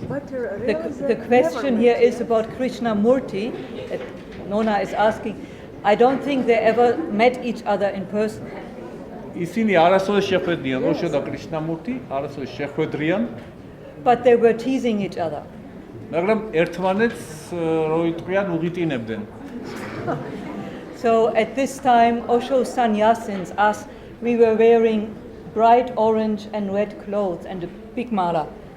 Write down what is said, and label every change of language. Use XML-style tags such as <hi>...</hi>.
<en>the question here is about Krishnamurti. Nona is asking. I don't think they ever met each other in person.</en> <ka>ისინი არასოდეს შეხვედრიან, ოშო და კრიშნამურტი არასოდეს შეხვედრიან,</ka> <en>But they were teasing each other.</en> <ka>მაგრამ ერთმანეთს რო იტყვიან უღიტინებდნენ.</ka> <en>So at this time, Osho's sannyasins, us, we were wearing bright orange and red clothes and a big mala.</en>